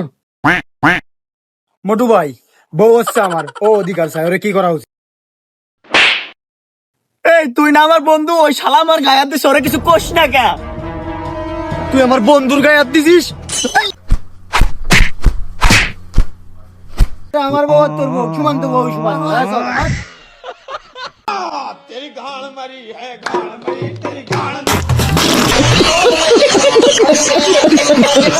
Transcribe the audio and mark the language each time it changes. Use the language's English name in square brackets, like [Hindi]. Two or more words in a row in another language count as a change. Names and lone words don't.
[Bangla] মোটু ভাই, বউ হচ্ছে আমার, ও অধিকার চাই, ওরে কি করা উচিত? এই তুই না আমার বন্ধু, ওই শালা আমার গায়ে হাত দিস, ওরে কিছু কোস না কে? তুই আমার বন্ধুর গায়ে হাত দিছিস? আমার বউ আর তোর বউ সমান, তো বউ সমান। [Hindi] तेरी गाड़ मरी है, गाड़ मरी तेरी गाड़